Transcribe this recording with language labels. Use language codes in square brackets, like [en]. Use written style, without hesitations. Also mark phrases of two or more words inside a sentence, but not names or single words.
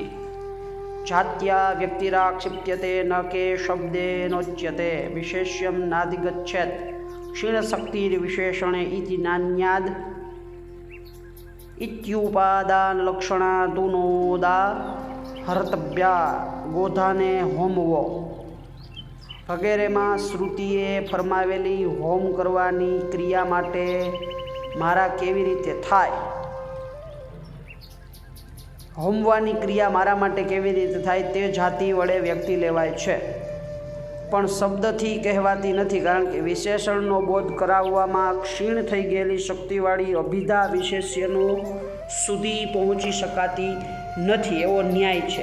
[sa] जात्या व्यक्तिराक्षिप्यते न के शब्देनोच्यते विशेष्यं नाधिगच्छेत् क्षीणशक्तिर्विशेषणे इति नान्याद् इत्युपादानलक्षणादुनोदाहर्तव्या गोधाने होमवो [gu] વગેરેમાં શ્રુતિએ ફરમાવેલી હોમ કરવાની ક્રિયા માટે મારા કેવી રીતે થાય, હોમવાની ક્રિયા મારા માટે કેવી રીતે થાય તે જાતિ વડે વ્યક્તિ લેવાય છે, પણ શબ્દથી કહેવાતી નથી, કારણ કે વિશેષણનો બોધ કરાવવામાં ક્ષીણ થઈ ગયેલી શક્તિવાળી અભિધા વિશેષ્યનો સુધી પહોંચી શકાતી નથી એવો ન્યાય છે।